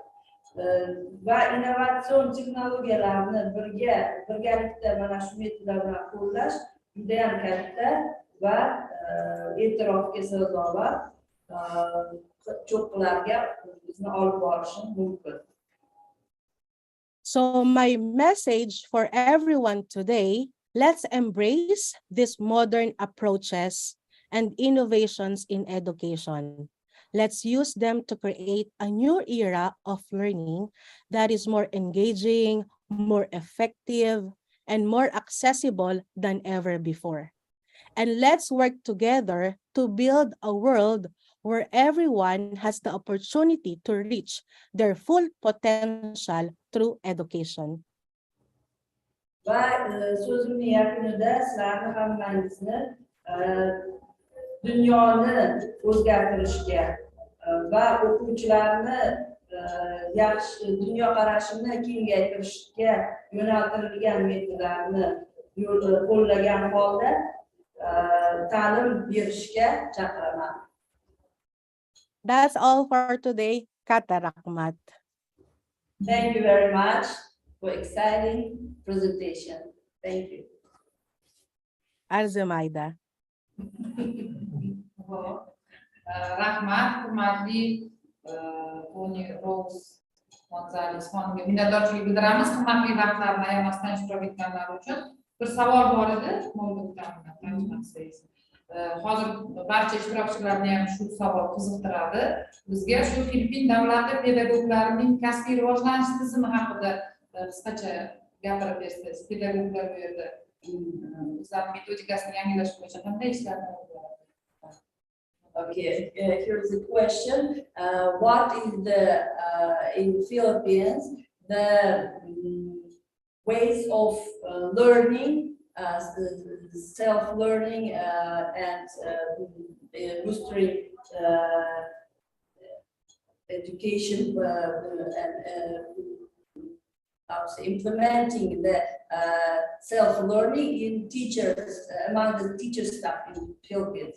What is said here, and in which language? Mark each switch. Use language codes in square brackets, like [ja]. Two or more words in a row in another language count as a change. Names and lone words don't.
[uz] Va innovatsion texnologiyalarni birgalikda mana shu metodlar bilan qo'llash juda ham katta va e'tirofga sazovor cho'qqilarga bizni olib borishi mumkin. [en] So my message for everyone today, let's embrace these modern approaches and innovations in education. Let's use them to create a new era of learning that is more engaging, more effective, and more accessible than ever before. And let's work together to build a world where everyone has the opportunity to reach their full potential through education. [uz] Va so'zimning yakunida sizlarni hammangizni dunyoni o'zgartirishga va o'quvchilarni yaxshi dunyoqarashini kengaytirishga yo'naltirilgan metodlarni qo'llagan holda ta'lim berishga chaqiraman. [en] That's all for today. [uz] Kata Rahmat. [en] Thank you very much for exciting presentation. Thank you. [uz] Arzumayda. Rahmat, hurmatli Tony Rose Gonzales xonimga minnatdorchilik bildiramiz. Hurmatli vaqtlarini ayamasdan ishtirok etganlari uchun. Bir savol bor edi, hozir barcha ishtirokchilarni ham shu savol qiziqtiradi. Bizga shu Filippin davlati pedagoglarining kasbiy rivojlanish tizimi haqida qisqacha gapirib bersangiz, pedagoglar bu yerda o'zlarining metodikasini yangilash bo'yicha qanday ishlarni olib boradi? [en] Okay, here's the question. What is the, in Philippines, the ways of learning, self-learning and boosting education and implementing the self-learning in teachers, among the teacher staff in Philippines?